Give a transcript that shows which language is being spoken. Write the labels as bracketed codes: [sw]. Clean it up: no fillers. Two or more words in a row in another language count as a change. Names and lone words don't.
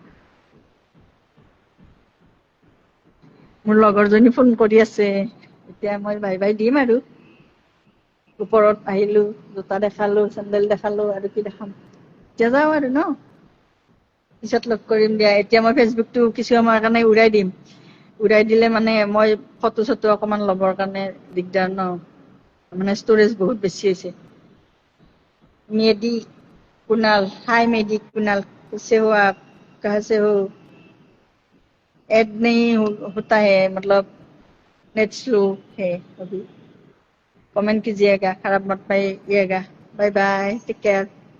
[as] মোৰ লগৰজনী ফোন কৰি আছে, এতিয়া মই বাই বাই দিম আৰু ওপৰত আহিলো, জোতা দেখালো, চেন্দেল দেখালো আৰু কি দেখাম, এতিয়া যাওঁ আৰু ন পিছত লগ কৰিম দিয়া। এতিয়া মই ফেচবুকটো কিছু সময়ৰ কাৰণে উৰাই দিম। উৰাই দিলে মানে মই ফটো চটো অকমান ল'বৰ কাৰণে দিগদাৰ ন, মানে ষ্টৰেজ বহুত বেছি হৈছে। [hi] মেডি कुणाल, हाय मेडी कुणाल, कैसे हो आप, कहाँ से हो? ऐड नहीं होता है, मतलब नेट स्लो है अभी। कमेंट कीजिएगा, खराब मत पाइएगा। [en] bye bye, take care.